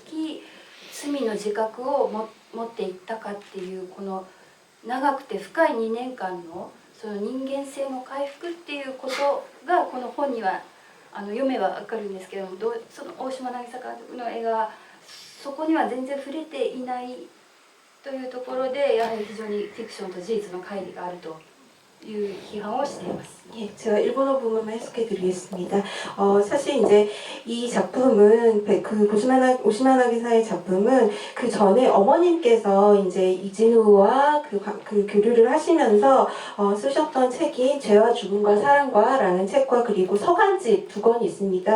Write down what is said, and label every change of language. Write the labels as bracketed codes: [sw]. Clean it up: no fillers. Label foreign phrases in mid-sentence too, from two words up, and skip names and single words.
[ja] き罪の自覚を持っていったかっていうこの長くて深い2年間のその人間性の回復っていうことがこの本には読めば分かるんですけども、その大島渚監督の映画はそこには全然触れていないというところでやはり非常にフィクションと事実の乖離があるという批判をしています. [ko] 예, 제가 일본어 부분만 해석해드리겠습니다. 사실 이제 이 작품은 그 오시마나 기사의 작품은 그 전에 어머님께서 이제 이진우와 그 교류를 하시면서 쓰셨던 책인 죄와 죽음과 사랑과라는 책과 그리고 서간집 2권이 있습니다.